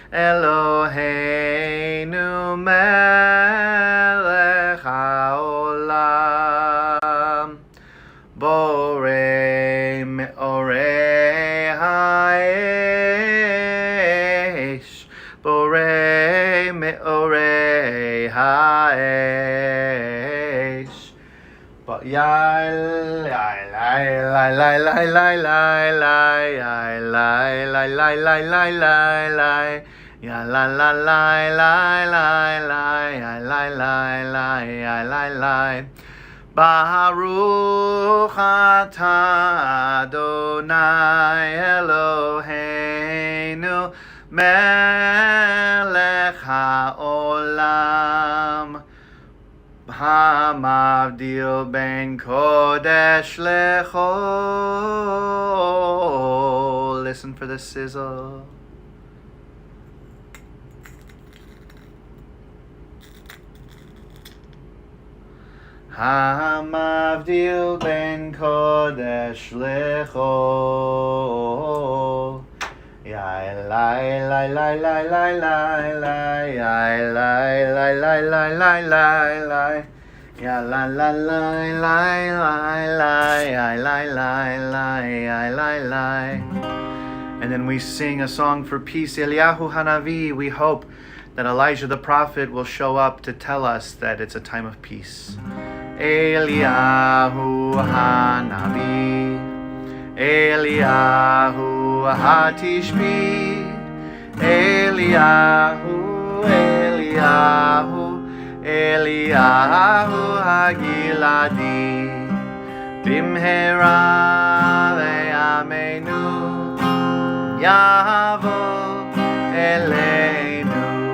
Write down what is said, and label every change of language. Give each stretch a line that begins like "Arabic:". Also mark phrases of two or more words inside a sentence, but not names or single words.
Hebrew: אלוהינו מלך העולם בורא מאורי האש בורא מאורי ha'esh ya lai lai lai lai lai lai lai lai lai lai lai lai lai lai ya la la lai lai lai lai ya lai lai lai ya lai lai. ברוך אתה אדוני אלוהינו מלך העולם המבדיל בין קודש לחול.
English: Listen for the sizzle.
Hebrew: המבדיל בין קודש לחול. Ya lai lai lai lai lai lai lai ya lai lai lai lai lai lai lai ya la la lai lai lai lai ya lai lai lai ya lai lai.
English: And then we sing a song for peace. Eliyahu Hanavi, we hope that Elijah the prophet will show up to tell us that it's a time of peace.
Hebrew: אליהו הנביא, אליהו התשבי, אליהו, אליהו, אליהו הגלעדי, במהרה בימינו, יבוא אלינו,